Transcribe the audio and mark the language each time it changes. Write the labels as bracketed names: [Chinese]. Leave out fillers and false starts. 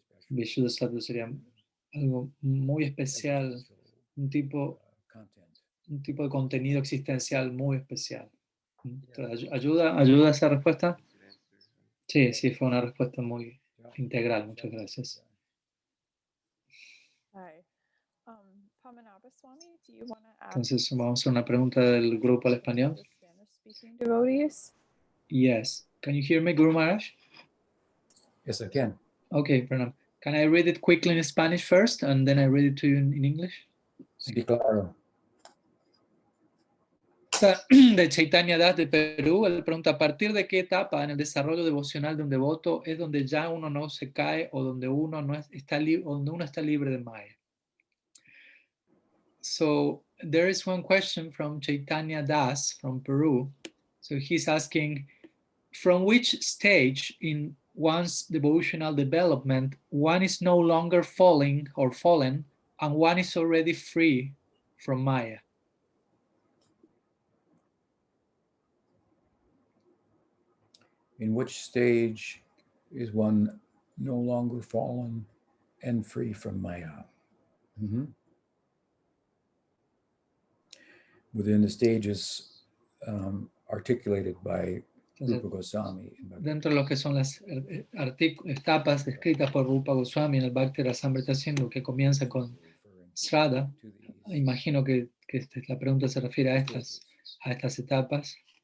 [Spanish] Vishuddhasattva sería algo muy especial, un tipo de contenido existencial muy especial. Entonces, ¿ayuda esa respuesta? Sí, fue una respuesta muy integral. Muchas gracias. [English] Hi. Pamanabha Swami, do you want to ask [Spanish] Entonces, vamos a hacer una pregunta del grupo al español. [English] the Spanish-speaking devotees? Yes. Can you hear me, Guru Maharaj? Yes, I can. Okay, Pranam. Can I read it quickly in Spanish first, and then I read it to you in English? [Spanish] Sí, claro. De Chaitanya Das de Perú, él pregunta, ¿a partir de qué etapa en el desarrollo devocional de un devoto es donde ya uno no se cae o donde uno está libre de Maya? [English] So there is one question from Chaitanya Das from Peru. So he's asking, from which stage in one's devotional development one is no longer falling or fallen and one is already free from Maya? In which stage is one no longer fallen and free from Maya? Within the stages articulated by Rupa Goswami. [Spanish] Dentro de lo que son las etapas descritas por Rupa Goswami en el Bhakti Rasamrita Sindhu, que comienza con Sraddha, imagino que la pregunta se refiere a estas etapas.